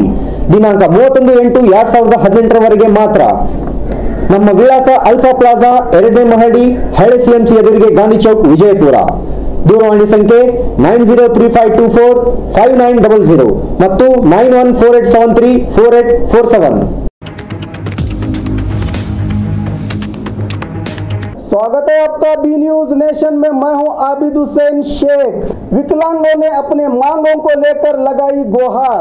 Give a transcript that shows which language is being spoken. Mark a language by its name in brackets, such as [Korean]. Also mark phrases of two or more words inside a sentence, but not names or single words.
[Kannada] ದಿನಾಂಕ 31/8/2018 ಮಾತ್ರ. ನಮ್ಮ ವಿಳಾಸ ಅಲ್ಫಾ ಪ್ಲಾಜಾ 2ನೇ ಮಹಡಿ, ಹಳೆ ಸಿಎಂಸಿ ಎದುರಿಗೆ, ಗಾಂಧಿ ಚೌಕ್, ವಿಜಯಪುರ. ದೂರವಾಣಿ ಸಂಖ್ಯೆ 9035245900 ಮತ್ತು 9148734847. [Hindi] स्वागत है आपका बी न्यूज नेशन में। मैं हूं आबिद हुसैन शेख। विकलांगों ने अपने मांगों को लेकर लगाई गुहार।